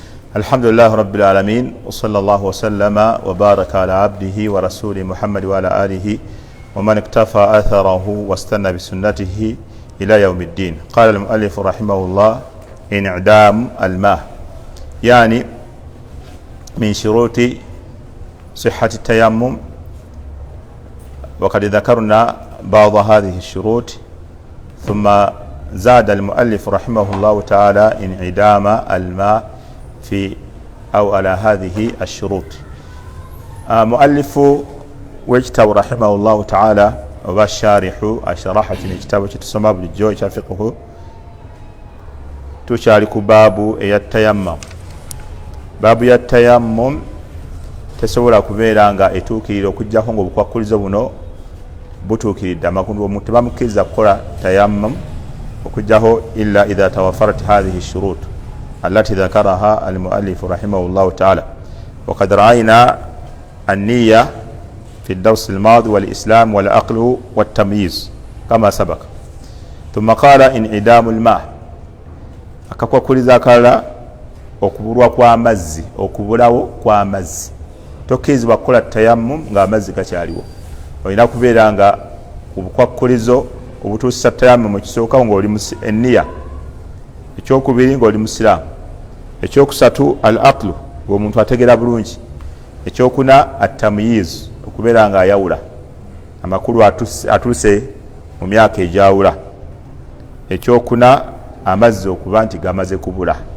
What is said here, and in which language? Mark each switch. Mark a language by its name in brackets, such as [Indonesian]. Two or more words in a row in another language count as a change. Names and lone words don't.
[Arabic] الحمد لله رب العالمين وصلى الله وسلم وبارك على عبده ورسوله محمد وعلى آله ومن اقتفى أثره واستن بسنته إلى يوم الدين. قال المؤلف رحمه الله انعدام الماء يعني من شروط صحة التيمم وقد ذكرنا بعض هذه الشروط ثم زاد المؤلف رحمه الله تعالى انعدام الماء' في أو على هذه الشروط. مؤلف وجتب رحمه الله تعالى وبالشارح الشرحة الكتاب تسمى بالجوء فقه تشارك باب التيمم. باب التيمم [Ganda] tesobola kubeera nga etuukirira okujjako ng'obukwakulizo buno butuukiridde amakulu omuntu bamukkiriza kukola tayammum okujjaho [Arabic] إلا إذا توفرت هذه الشروط التي ذكرها المؤلف رحمه الله تعالى. وقد رأينا النية في الدرس الماضي والإسلام والعقل والتمييز كما سبق. ثم قال انعدام الماء [Ganda] akakwa kuliza kala okubulwa kwa amazzi okubulawo kwa amazzi tokkizibwa kukola tayammum nga amazzi gakyaliwo olina kubeera nga obukwakulizo obutuusa tayammum ekisooka ng'oli enniya ekyokubiri ng'oli musiraamu ekyokusatu [Arabic] العقل [Ganda] ng'omuntu ategera bulungi ekyokuna at-tamyiz okubeera nga ayawula amakulu atuuse mu myaka egyawula ekyokuna amazzi okuba nti gamaze kubula.